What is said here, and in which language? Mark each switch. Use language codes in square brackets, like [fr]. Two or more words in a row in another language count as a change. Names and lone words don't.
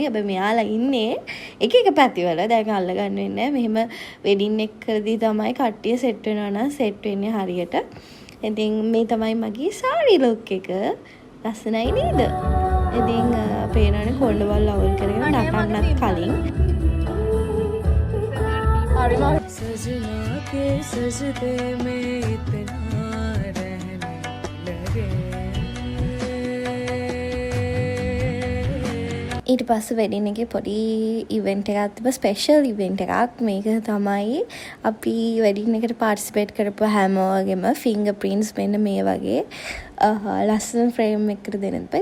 [si] හැබැයි මෙයාලා ඉන්නේ එක එක පැතිවල. දැන් අල්ලගන්න වෙන්නේ නැහැ. මෙහෙම වෙඩින් එක කරදී තමයි කට්ටිය සෙට් වෙනවා නම් සෙට් වෙන්නේ හරියට. ඉතින් මේ තමයි මගේ සාරි ලුක් එක. ලස්සනයි නේද? ඉතින් පේනවනේ කොණ්ඩවල් අවුල් කරගෙන නටන්නත් කලින් [hi] सजना के सजदे में इतना रहने लगे. [si] ඊට පස්සේ වෙඩින් එකේ පොඩි ඉවෙන්ට් එකක් තිබ්බා. [en] special event එකක්. [si] මේක තමයි අපි වෙඩින් එකට පාටිසිපේට් කරපු හැමෝගෙම [en] finger prints [si] මෙන්න මේ වගේ ලස්සන ෆ්‍රේම් එකකට දෙන්න තිබ්බා.